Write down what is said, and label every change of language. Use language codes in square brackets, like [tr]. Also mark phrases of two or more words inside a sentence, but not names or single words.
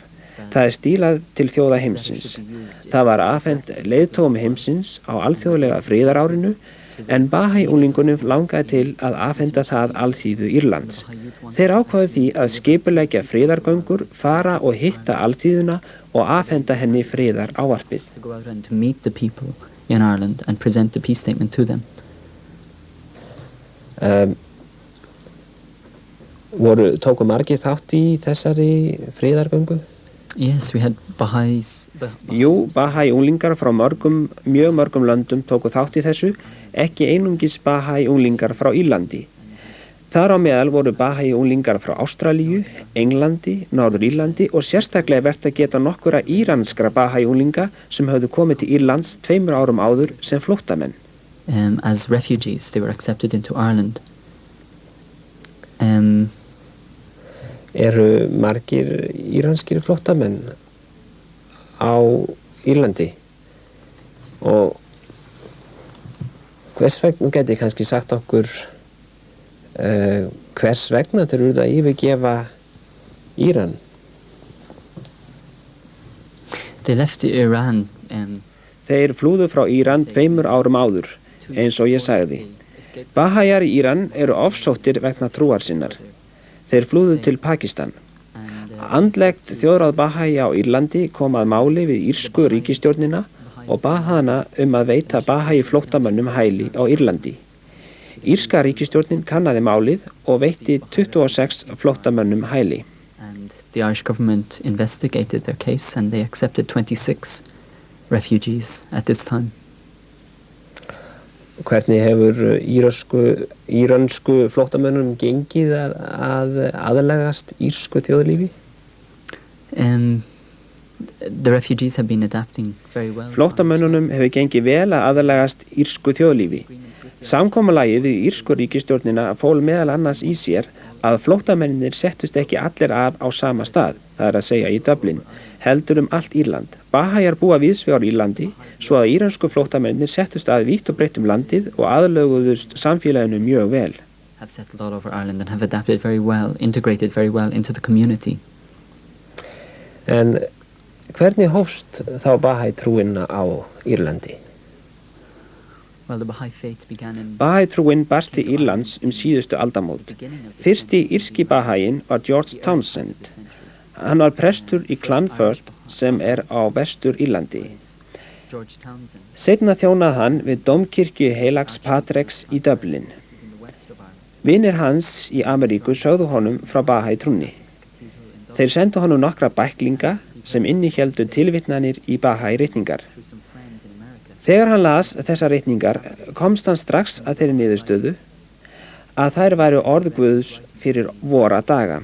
[is] Það stílað til þjóða heimsins. Það var afhent leiðtogum heimsins á alþjóðlega friðarárinu en Bahá'í unglingunum langaði til að afhenda það alþýðu Írlands. Þeir ákváðu því að skipuleggja friðargöngur, fara og hitta alþýðuna og afhenda henni friðarávarpið. [en] To go out and to meet the people in Ireland and present the peace statement to them. [is] Tóku margir þátt í þessari friðargöngu? [en] Yes, we had Bahá'ís. [is] Jú, Bahá'í unglingar frá mjög mörgum löndum tóku þátt í þessu, ekki einungis Bahá'í unglingar frá Írlandi. Þar á meðal voru Bahá'í unglingar frá Ástralíu, Englandi, Norður-Írlandi og sérstaklega vert að geta nokkura íranskra Bahá'í unglinga sem höfðu komið til Írlands 2 árum áður sem flóttamenn. [en] As refugees, they were accepted into Ireland. [is] Eru margir íranskir flóttamenn á Írlandi og hvers vegna geti kannski sagt okkur hvers vegna þeir eru að yfirgefa Íran? [en] They left Iran. [is] Þeir flúðu frá Íran 2 árum áður, eins og ég sagði. Bahá'íjar í Íran eru ofsóttir vegna trúar sinnar. Þeir flúðu til Pakistan. Andlegt þjóðráð Bahá'í á Írlandi kom að máli við írsku ríkisstjórnina og bað hana að veita Bahá'í flóttamönnum hæli á Írlandi. Írska ríkisstjórnin kannaði málið og veitti 26 flóttamönnum hæli. [en] And the Irish government investigated their case and they accepted 26 refugees at this time. [is] Hvernig hefur írönsku flóttamönnum gengið að aðlagast írsku þjóðlífi? [en] The refugees have been adapting very well. [is] Flóttamönnunum hefur gengið vel að aðlagast írsku þjóðlífi. Samkomulagið við írsku ríkisstjórnina fól meðal annars í sér að flóttamennir settust ekki allir að á sama stað, það að segja í Dublin, heldur allt Írland. Bahæjar búa víðsvegar á Írlandi, svo að írönsku flóttamennir settust að vítt og breytt landið og aðlöguðust samfélaginu mjög vel. [en] Have settled all over Ireland and have adapted very well, integrated very well into the community. [is] En hvernig hófst þá Bahæ trúin á Írlandi? [en] Well, the Baha'i faith began in [is] Bahæ trúin barst til Írlands síðustu aldamót. Fyrsti írski Bahæin var George Townsend. Hann var prestur í Clonfert sem á vestur Írlandi. George Townsend. Seinna þjónaði hann við dómkirkju heilags Patreks í Dublin. Vinir hans í Ameríku sögðu honum frá Bahæ trúnni. Þeir sendu honum nokkra bæklinga sem innihéldu tilvitnanir í Bahæ ritningar. Þegar hann las þessar ritningar komst hann strax að þeirri niðurstöðu að þær væru orð Guðs fyrir vora daga.